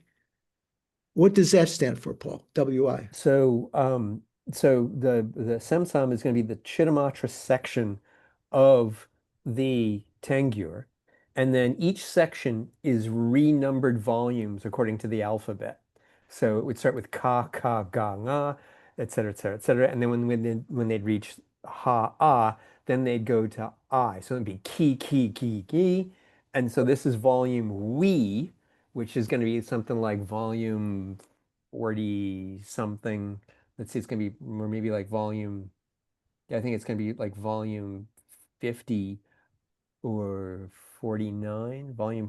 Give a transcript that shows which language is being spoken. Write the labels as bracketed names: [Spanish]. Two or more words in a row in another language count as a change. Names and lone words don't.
[English] What does that stand for, Paul? WI. So so the Samsam is going to be the Chittamatra section of the Tengyur, and then each section is renumbered volumes according to the alphabet. So it would start with [Tibetan] ka, ka, ga, nga, [English] et cetera, et cetera, et cetera. And then when they'd reach ha, ah, then they'd go to I. So it'd be [Tibetan] ki, ki, ki, ki. [English] And so this is volume we, which is going to be something like volume 40 something. Let's see, it's going to be, or maybe like volume, I think it's going to be like volume 50 or 49, volume